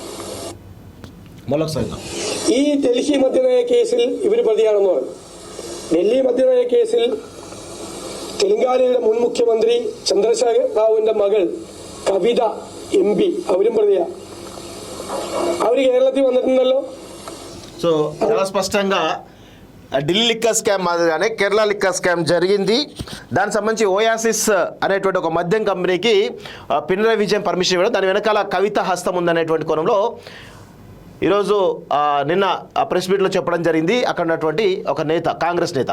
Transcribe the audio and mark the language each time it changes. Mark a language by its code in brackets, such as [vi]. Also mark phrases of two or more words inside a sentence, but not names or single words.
[ml] ഈ ഡൽഹി മദ്യനയ കേസിൽ ഇവർ പ്രതിയാണെന്ന് പറഞ്ഞു. ഡൽഹി മദ്യനയ കേസിൽ തെലങ്കാനയുടെ മുൻ മുഖ്യമന്ത്രി ചന്ദ്രശേഖർ റാവുവിന്റെ മകൾ കവിത MP അവരും പ്രതിയാണ്. അവർ കേരളത്തിൽ വന്നിട്ടുണ്ടല്ലോ. [te] సో చాలా స్పష్టంగా ఢిల్లీ [en] liquor scam [te] మాదిరిగానే కేరళ [en] liquor scam [te] జరిగింది. దానికి సంబంధించి ఓయాసిస్ అనేటువంటి ఒక మద్యం కంపెనీకి పినరై విజయన్ పర్మిషన్ ఇవ్వడం, దాని వెనకాల కవిత హస్తం ఉందనేటువంటి కోణంలో ఈరోజు నిన్న [en] press meetlo [te] చెప్పడం జరిగింది అక్కడ ఉన్నటువంటి ఒక నేత, కాంగ్రెస్ నేత.